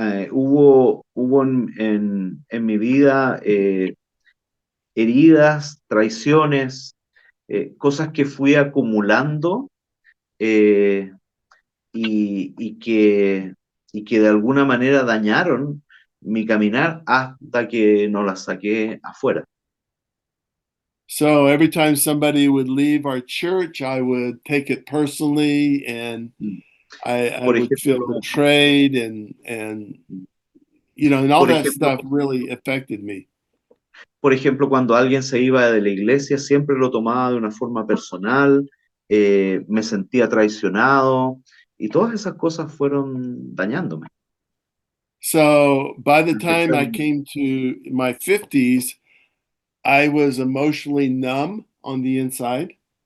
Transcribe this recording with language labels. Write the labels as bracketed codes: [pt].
[es] Hubo en mi vida heridas, traiciones, cosas que fui acumulando y que de alguna manera dañaron mi caminar hasta que no las saqué afuera. [en] So every time somebody would leave our church, I would take it personally, and I would feel betrayed, and you know, and all that stuff really affected me. [es] Por ejemplo, cuando alguien se iba de la iglesia, siempre lo tomaba de una forma personal, me sentía traicionado, y todas esas cosas fueron dañándome. [en] So by the time I came to my 50s, I was emotionally numb on the inside.